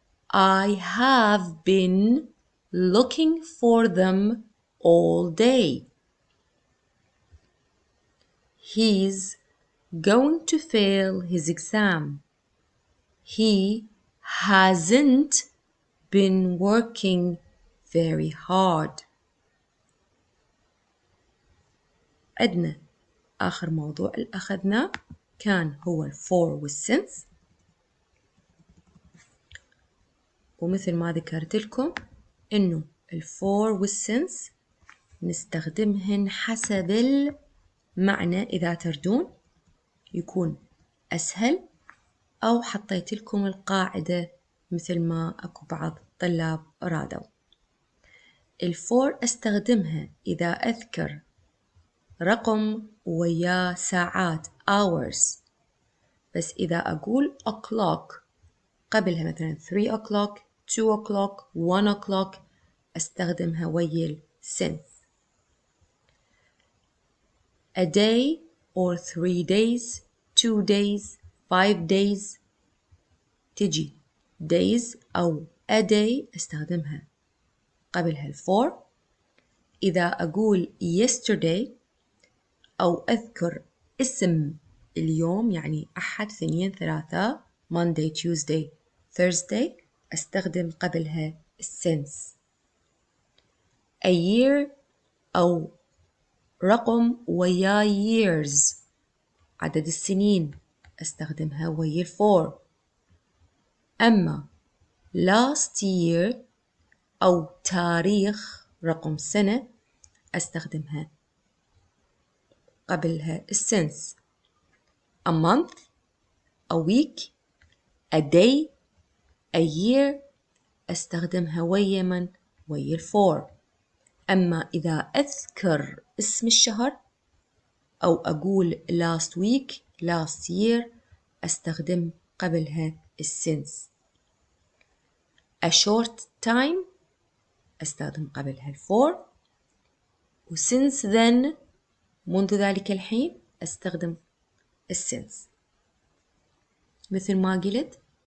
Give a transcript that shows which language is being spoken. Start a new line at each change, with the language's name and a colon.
English: I have been looking for them all day. He's going to fail his exam. He hasn't been working very hard.
Arabic: عندنا آخر موضوع اللي أخذناه كان هو الفور والسنس، ومثل ما ذكرت لكم إنه الفور والسنس نستخدمهن حسب المعنى إذا تردون يكون أسهل، أو حطيت لكم القاعدة مثل ما أكو بعض الطلاب رادوا. الفور أستخدمها إذا أذكر رقم وياه ساعات hours، بس إذا أقول o'clock قبلها مثلا
English: 3 o'clock 2 o'clock 1 o'clock
Arabic: أستخدمها ويا السنس.
English: A day or 3 days 2 days 5 days
Arabic: تجي
English: days
Arabic: أو
English: a day
Arabic: أستخدمها قبلها الفور. إذا أقول yesterday أو أذكر اسم اليوم يعني أحد اثنين ثلاثة
English: Monday Tuesday Thursday
Arabic: أستخدم قبلها السنس.
English: A year
Arabic: أو رقم ويا years عدد السنين أستخدمها ويا الفور. أما
English: last year
Arabic: أو تاريخ رقم سنة أستخدمها قبلها السنس.
English: A month a week a day a year
Arabic: أستخدمها ويا من ويا الفور. أما إذا أذكر اسم الشهر أو أقول
English: last week last year
Arabic: أستخدم قبلها السنس.
English: A short time
Arabic: أستخدم قبلها الفور. و since then منذ ذلك الحين أستخدم السنس. مثل ما قلت